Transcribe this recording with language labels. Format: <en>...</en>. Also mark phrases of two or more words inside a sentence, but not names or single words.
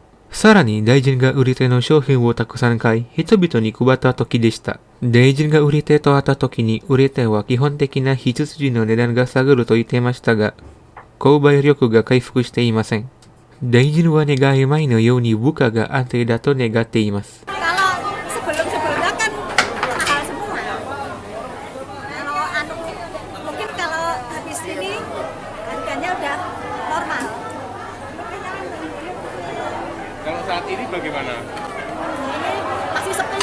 <ja>さらに大臣が売り手の商品をたくさん買い、人々に配った時でした。大臣が売り手と会った時に売り手は基本的な必需品の値段が下がると言っていましたが、購買力が回復していません。大臣は願い前のように物価が安定だと願っています。</ja> <id>Sebelum-sebelumnya kan mahal semua. Mungkin kalau habis ini harganya udah normal. Kalau saat ini bagaimana? Ini masih sepi.</id>